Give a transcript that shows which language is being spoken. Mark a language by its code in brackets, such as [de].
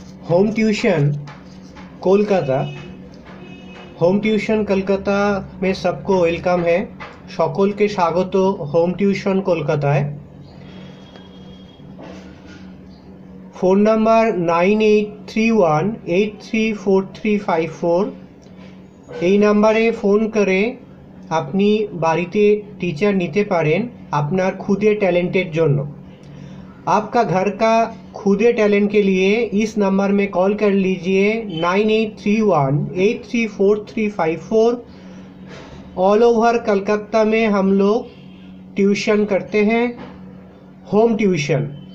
[hi] Home tuition Kolkata, home tuition Kolkata में सबको welcome है। [bn] सकलके स्वागत होम ट्यूशन कोलकाताय। फोन नम्बर 9831834354 এই নাম্বারে ফোন করে আপনি বাড়িতে टीचर নিতে পারেন আপনার खुदे टैलेंटेर জন্য। [hi] आपका घर का खुदे टैलेंट के लिए इस नंबर में कॉल कर लीजिए 9831834354। ऑल ओवर कलकत्ता में हम लोग ट्यूशन करते हैं, होम ट्यूशन।